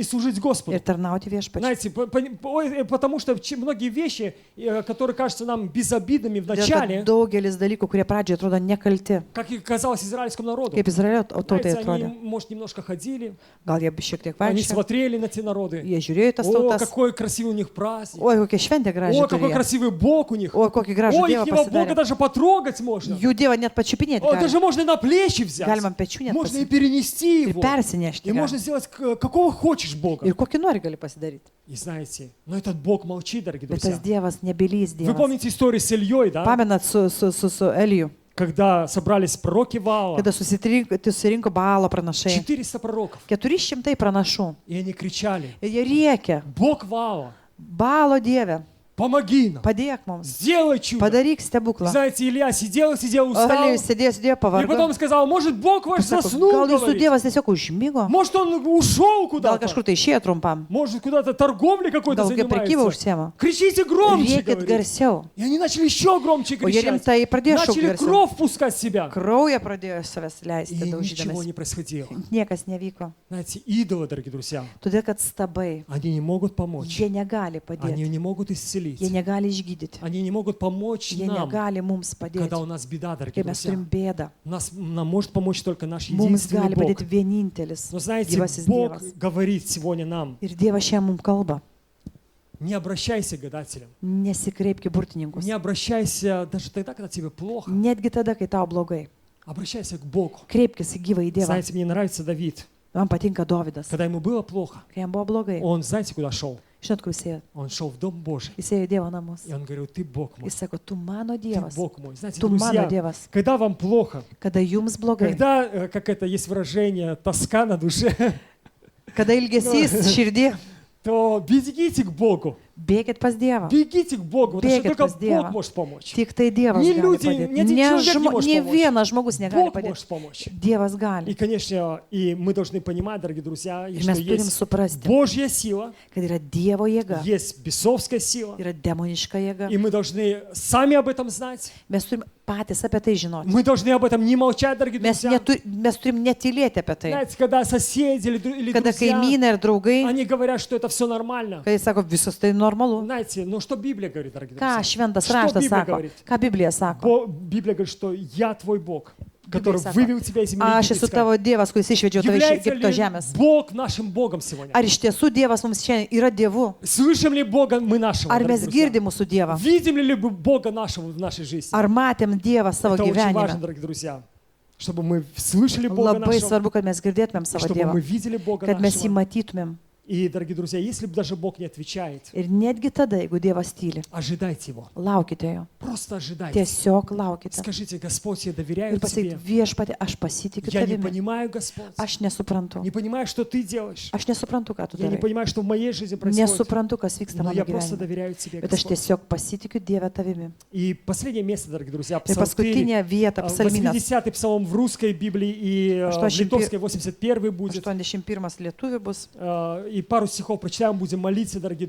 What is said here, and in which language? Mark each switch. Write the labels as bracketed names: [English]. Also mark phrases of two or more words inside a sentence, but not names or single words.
[Russian] И служить Господу. [Lithuanian] tarnauti viešpačiui. [Russian] Знаете, потому что многие вещи, которые кажутся нам безобидными [Lithuanian] Dėl to [Russian] вначале, [Lithuanian] daugelis dalykų, kurie pradžioje atrodo nekalti, [Russian] как и казалось израильскому народу, [Lithuanian] kaip Izraelio tautai [Russian] знаете, они, [Lithuanian] atrodė. [Russian] может, немножко ходили, [Lithuanian] Gal jie šiek tiek [Russian] они [Lithuanian] vaikščiojo, [Russian] смотрели на те народы. [Lithuanian] jie žiūrėjo į tas [Russian] О, [Lithuanian] tautas, [Russian] какой красивый у них праздник. [Lithuanian] oi, kokia šventė graži [Russian] О, какой [Lithuanian] turėjo, [Russian] красивый Бог у них. [Lithuanian] oi, kokį gražų [Russian] Ой, [Lithuanian] Dievą [Russian] ихнего Бога [Lithuanian] pasidarė. [Russian] даже потрогать можно. [Lithuanian] Jų Dievą net pačiupinėti [Russian] О, даже [Lithuanian] galima. [Russian] можно на плечи взять. [Lithuanian] Galima ant pečių net [Russian] Можно и [Lithuanian] pasimti [Russian] перенести [Lithuanian] ir [Russian] его. [Lithuanian] persinešti. [Russian] И можно [Lithuanian] galima. [Russian] сделать какого хочешь Бога. [Lithuanian] Ir kokį nori gali pasidaryti. [Russian] И знаете, но этот Бог молчит, дорогие [Lithuanian] Bet [Russian] друзья. [Lithuanian] tas Dievas nebylys [Russian] Вы [Lithuanian] Dievas. [Russian] помните историю с Ильей, да? [Lithuanian] Pamenat su Eliju, [Russian] Когда собрались пророки Ваала, [Lithuanian] kada susirinko Baalo pranašai. [Russian] 400 пророков, [Lithuanian] 400 pranašų. [Russian] и они кричали: [Lithuanian] Ir jie rėkė, [Russian] Бог Ваала, [Lithuanian] Baalo Dieve, [Russian] помоги нам, [Lithuanian] padėk mums, [Russian] сделай чудо. [Lithuanian] padaryk stebuklą. [Russian] Знаете, Илья сидел, устал, [Lithuanian] Elijus sėdėjo [Russian] и [Lithuanian] pavargo. [Russian] потом сказал: может, Бог ваш [Lithuanian] Sako, [Russian] заснул, [Lithuanian] gal jūsų [Russian] говорит. [Lithuanian] Dievas tiesiog užmygo, [Russian] Может, он ушел [Lithuanian] gal [Russian] куда-то, [Lithuanian] kažkur tai išėjo trumpam, [Russian] может, куда-то торговлей какой-то [Lithuanian] gal kokią prekybą [Russian] занимается. [Lithuanian] užsiema. [Russian] Кричите громче, [Lithuanian] Rėkit [Russian] говорит. [Lithuanian] garsiau. [Russian] И они начали еще громче [Lithuanian] O jie [Russian] кричать. [Lithuanian] rimtai pradėjo [Russian] Начали [Lithuanian] šaukti garsiau. [Russian] кровь пускать в себя. [Lithuanian] Kraują pradėjo savęs [Russian] И [Lithuanian] leisti, [Russian] ничего [Lithuanian] daužydamas. [Russian] не происходило. [Lithuanian] Niekas nevyko. [Russian] Знаете, идолы, дорогие друзья, [Lithuanian] Todėl, kad stabai, [Russian] они не могут помочь. [Lithuanian] jie negali [Russian] Они [Lithuanian] padėti, [Russian] не могут исцелить. [Lithuanian] jie negali išgydyti, [Russian] Они не могут помочь [Lithuanian] jie [Russian] нам, [Lithuanian] negali mums [Russian] когда у [Lithuanian] padėti, [Russian] нас беда, дорогие [Lithuanian] kai mes [Russian] друзья. [Lithuanian] turim bėdą. [Russian] Нам может помочь только наш [Lithuanian] Mums [Russian] единственный [Lithuanian] gali [Russian] Бог. [Lithuanian] padėti vienintelis [Russian] Но знаете, [Lithuanian] gyvasis [Russian] Бог [Lithuanian] Dievas. [Russian] говорит сегодня нам: [Lithuanian] Ir Dievas šiandien mums kalba. [Russian] не обращайся к гадателям. [Lithuanian] Nesikreipki burtininkus. [Russian] Не обращайся даже тогда, когда тебе плохо. [Lithuanian] Netgi tada, kai tau blogai. [Russian] Обращайся к Богу. [Lithuanian] Kreipkis į gyvą į Dievą. [Russian] Знаете, мне нравится Давид. [Lithuanian] Man patinka Dovydas. [Russian] Когда ему было плохо, [Lithuanian] Kai jam buvo blogai, [Russian] он, знаете, куда шел? [Lithuanian] žinot, kur jis ėjo? [Russian] Он шел в Дом Божий. [Lithuanian] Jis ėjo į Dievo namus. [Russian] И он говорил: ты Бог мой, [Lithuanian] Jis sako, tu mano [Russian] ты [Lithuanian] Dievas, [Russian] Бог мой. Знаете, [Lithuanian] tu mano [Russian] друзья, [Lithuanian] Dievas. [Russian] когда вам плохо, [Lithuanian] Kada jums blogai, [Russian] когда, как это есть выражение, тоска на душе, [Lithuanian] kada ilgesys širdį, [Russian] то бегите к Богу. [Lithuanian] bėkit pas Dievą. [Russian] Бегите к Богу, потому что Бегать только [Lithuanian] pas Dievą. [Russian] Бог может помочь. [Lithuanian] Tik tai Dievas Nei gali liūdį, padėti. [Russian] nei человек не может [Lithuanian] Ne [Russian] помочь. [Lithuanian] vienas žmogus negali [Russian] Бог [Lithuanian] padėti. [Russian] может помочь. [Lithuanian] Dievas [Russian] И, [Lithuanian] gali. [Russian] конечно, и мы должны понимать, дорогие друзья, [Lithuanian] Ir [Russian] что [Lithuanian] mes turim [Russian] есть [Lithuanian] suprasti, [Russian] Божья сила, [Lithuanian] kad yra Dievo jėga, [Russian] есть бесовская сила, [Lithuanian] yra demoniška jėga. [Russian] и мы должны сами об этом знать. [Lithuanian] Mes turim patys apie tai žinoti. [Russian] Мы должны об этом не молчать, дорогие [Lithuanian] Mes, [Russian] друзья. [Lithuanian] mes turim netylėti apie tai. [Russian] Знаете, когда соседи или [Lithuanian] Kada [Russian] друзья, [Lithuanian] kaimynai ir draugai, [Russian] они говорят, что это все нормально. [Lithuanian] kai sako, visas tai normalu. [Russian] Знаете, ну что Библия говорит, дорогие [Lithuanian] Ką [Russian] друзья? [Lithuanian] šventas [Russian] Что [Lithuanian] raštas [Russian] Библия [Lithuanian] sako? [Russian] говорит? [Lithuanian] Ką Biblija sako? [Russian] Библия говорит, что я твой Бог, который [Lithuanian] sako, [Russian] вывел тебя из земли [Lithuanian] Aš esu [Russian] египетской. [Lithuanian] tavo Dievas, kuris išvedžiau tave iš [Russian] Является [Lithuanian] Egipto [Russian] ли [Lithuanian] žemės. [Russian] Бог нашим Богом сегодня? [Lithuanian] Ar iš tiesų Dievas mums šiandien yra Dievu? [Russian] Слышим ли Бога мы нашего, [Lithuanian] Ar [Russian] дорогие [Lithuanian] mes [Russian] друзья? [Lithuanian] girdim mūsų Dievą? [Russian] Видим ли Бога нашего в нашей жизни? [Lithuanian] Ar matėm Dievą savo [Russian] Это очень важно, [Lithuanian] gyvenime? [Russian] дорогие друзья, чтобы мы слышали Бога [Lithuanian] Labai [Russian] нашего, [Lithuanian] svarbu, kad mes girdėtumėm savo [Russian] чтобы [Lithuanian] Dievą, [Russian] мы видели Бога [Lithuanian] kad mes jį [Russian] нашего. [Lithuanian] matytumėm. [Russian] И, дорогие друзья, если бы даже Бог не отвечает, [Lithuanian] Ir netgi tada, jeigu Dievas tyli, [Russian] ожидайте Его. [Lithuanian] laukite jo. [Russian] Просто ожидайте. [Lithuanian] Tiesiog laukite. [Russian] Скажите: Господь, я [Lithuanian] Ir [Russian] доверяю [Lithuanian] pasakyti, [Russian] Тебе. [Lithuanian] viešpatė, aš pasitikiu [Russian] Я не [Lithuanian] tavimi. [Russian] понимаю, Господь. [Lithuanian] Aš nesuprantu. [Russian] Не понимаю, что Ты делаешь. [Lithuanian] Aš nesuprantu, ką tu [Russian] Я не [Lithuanian] darai. [Russian] понимаю, что в моей жизни происходит. [Lithuanian] Nesuprantu, kas vyksta [Russian] Но [Lithuanian] mano [Russian] я просто [Lithuanian] gyvenime. [Russian] доверяю Тебе, [Lithuanian] Bet aš [Russian] Господь. [Lithuanian] tiesiog pasitikiu Dievę tavimi. [Russian] И последнее место, дорогие друзья, [Lithuanian] Ir [Russian] Псалтырь, [Lithuanian] paskutinė vieta, psalminas [Russian] 80-й псалом в русской Библии и в 81 литовской 81 будет. [Lithuanian] 81 lietuvių bus. [Russian] И пару стихов прочитаем, будем молиться, дорогие